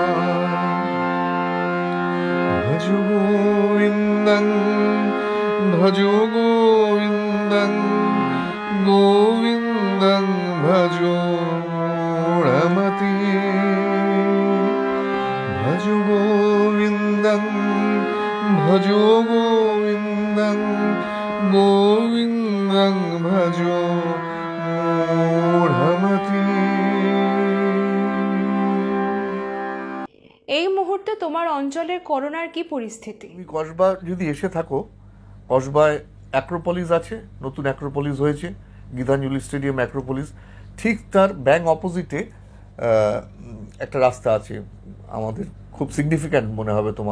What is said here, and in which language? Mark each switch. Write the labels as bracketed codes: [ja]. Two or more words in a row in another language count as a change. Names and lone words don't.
[sa] भजो गोविन्दं भजो गोविन्दं गोविन्दं भजो मूढमते भजो गोविन्दं भजो गोविन्दं गोविन्दं भजो मूढमते। [bn] এই মুহূর্তে তোমার অঞ্চলের করোনার কি পরিস্থিতি? তুমি কসবা যদি এসে থাকো, কসবায় অ্যাক্রোপলিস আছে, নতুন অ্যাক্রোপলিস হয়েছে, গীতাঞ্জলি স্টেডিয়াম অ্যাক্রোপলিস। ঠিক তার [en] bang opposite [bn] একটা রাস্তা আছে, আমাদের খুব সিগনিফিক্যান্ট মনে হবে তোমার।